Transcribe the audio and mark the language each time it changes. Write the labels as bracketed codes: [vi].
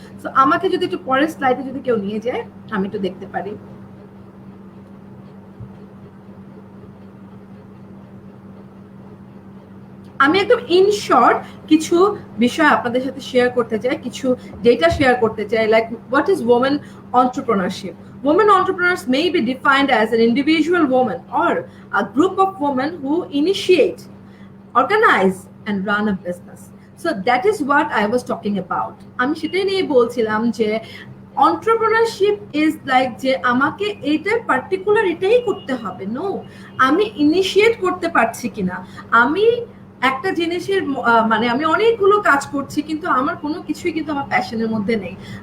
[bn] So আমাকে যদি একটু পরের স্লাইডে যদি কেউ নিয়ে যায় আমি একটু দেখতে পারি। আমি একদম ইন শর্ট কিছু বিষয় আপনাদের সাথে শেয়ার করতে চাই, কিছু ডেটা শেয়ার করতে চাই। [en] Like what is women entrepreneurship? Women entrepreneurs may be defined as an individual woman or a group of women who initiate, organize and run a business. So that is what I was talking about. [bn] আমি সেটাই নিয়ে বলছিলাম যে [en] entrepreneurship is like [bn] যে আমাকে এইটা particular এটাই করতে হবে। নো, আমি ইনিশিয়েট করতে পারছি কিনা, আমি একটা জিনিসের মানে আমি অনেকগুলো কাজ করছি কিন্তু আমার কোনো কিছুই কিন্তু আমার প্যাশনের মধ্যে নেই।